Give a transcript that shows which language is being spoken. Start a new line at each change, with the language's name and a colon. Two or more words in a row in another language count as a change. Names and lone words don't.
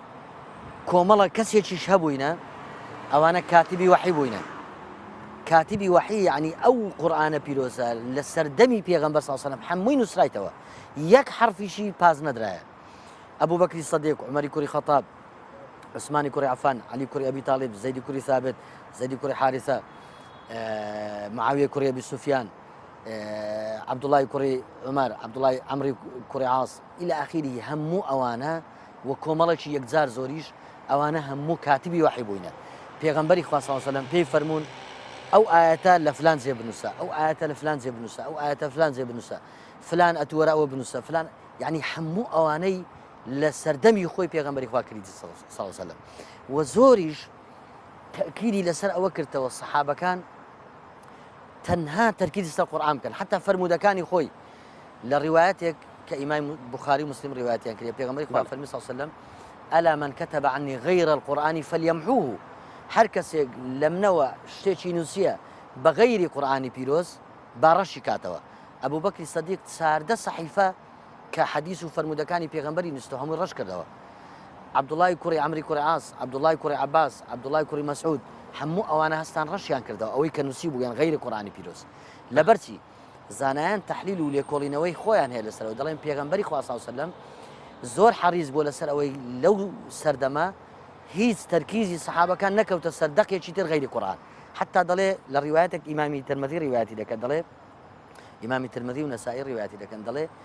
Central Kurdish: کۆمەڵە کەسێکیش هەبووینە ئەوانە کاتیبی وحی بووینە کاتیبی وحی یعنی ئەو قورئانە پیرۆزە لە سەردەمی پێغەمبەر
Arabic: صلی الله علیه و سلم
Central Kurdish: هەمووی نووسرایتەوە یەک حرفیشی پاز نەدرایە ئەبوو بەکری سەدیق عومەری کوڕی خەتاب عوسمانی کوڕی عەفان عەلی کوڕی ئەبی تاڵیب زەیدی کوڕی ثابت زەیدی کوڕی حارثە معاویە کوڕی ئەبی سوفیان عەبدوڵای کوڕی عومەر عەبدوڵای عەمری کوڕی عاص
Arabic: إلى آخره
Central Kurdish: هەموو ئەوانە و کۆمەڵێکی یەکجار زۆریش ئەوانە هەموو کاتیبی وحی بووینە پێغەمبەری خوا
Arabic: صلی الله علیه و سلم
Central Kurdish: پێی فەرموون ئەو ئاەتە لە فلان جێ بنووسە ئەو ئاەتە لە فلان جێ بنووسە ئەو ئاەتە فلان جێ بنووسە فلان ئەتوەرە ئەوە بنووسە فلان یعنی هەموو ئەوانەی لە سەردەمی خۆی پێغەمبەری خوا کردی
Arabic: صلی الله علیه و سلم
Central Kurdish: و زۆریش تأکیدی لەسەر ئەوە کردەوە سەحابەکان تەنها تەرکیزی لەسەر قورئان بکەن حتا فەرمودەکانی خۆی لە ڕیوایەتێک کە ئیمام بوخاری مسلم ڕیوایەتیان کرد پێغەمبەری خوا فەرمی
Arabic: صلی الله علیه و سلم ألا من كتب عني غير القرآن فليمحوه
Central Kurdish: هەر کەسێک لە منەوە شتێکی نووسیە بە غەیری قورئانی پیرۆز باڕەشی کاتەوە ئەبوو بەکری سەدیق چاردە سەحیفە کە حەدیث و فەرمودەکانی پێغەمبەری نووسیوە هەمووی ڕەش کردەوە عەبدوڵای کوڕی عەمری کوڕی عاص عەبدوڵای کوڕی عەباس عەبدوڵای کوڕی مەسعود هەموو ئەوانە هەستان ڕەشیان کردەوە ئەوەی کە نووسی بوویان غەیری قورئانی پیرۆز لەبەرچی زانایان تەحلیل و لێکۆڵینەوەی خۆیان هەیە لەسەرەوە دەڵێن پێغەمبەری خوا
Arabic: صلی الله علیه و سلم
Central Kurdish: زۆر حەریص بووە لەسەر ئەوەی لەو سەردەما هیچ تەرکیزی سەحابەکان نەکەوتە سەر دەقێکی تر غەیری قورئان حتا دەڵێ لە ڕیوایەتێک ئیمامی ترمذی ڕیوایەتی دەکات دەڵێ ئیمامی ترمذی و نەسائی ڕیوایەتی دەکەن دەڵێ